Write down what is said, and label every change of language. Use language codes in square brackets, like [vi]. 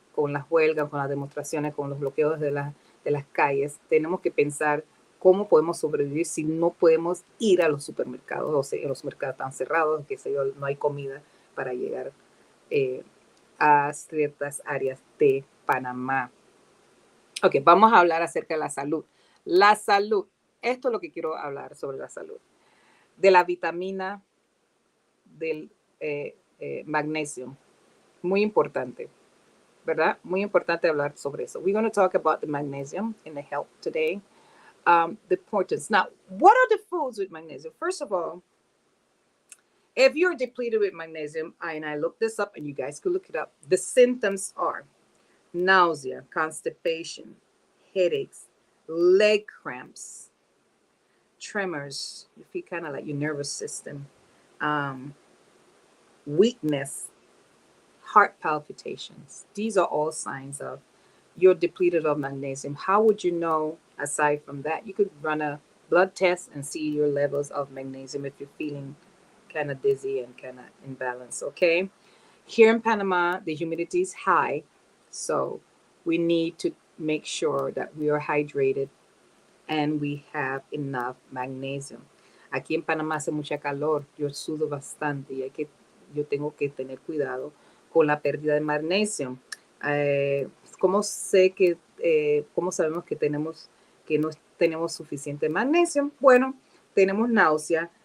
[es] Con las huelgas, con las demostraciones, con los bloqueos de las calles, tenemos que pensar cómo podemos sobrevivir si no podemos ir a los supermercados, o sea, los mercados están cerrados, no hay comida para llegar a ciertas áreas de Panamá. Ok, vamos a hablar acerca de la salud. La salud, esto es lo que quiero hablar sobre la salud. De la vitamina del Magnesium, muy importante, ¿verdad? Muy importante hablar sobre eso. [en] We're going to talk about the magnesium in the health today. The importance. Now, what are the foods with magnesium? First of all, if you're depleted with magnesium, and I looked this up and you guys could look it up, the symptoms are nausea, constipation, headaches, leg cramps, tremors. You feel kind of like your nervous system, weakness, heart palpitations. These are all signs of you're depleted of magnesium. How would you know aside from that? You could run a blood test and see your levels of magnesium if you're feeling kind of dizzy and kind of imbalanced, okay? Here in Panama, the humidity is high, so we need to make sure that we are hydrated and we have enough magnesium. [es] Aquí en Panamá hace mucha calor, yo sudo bastante y yo tengo que tener cuidado con la pérdida de magnesio. ¿Cómo sabemos que no tenemos suficiente magnesio? Bueno, tenemos náusea,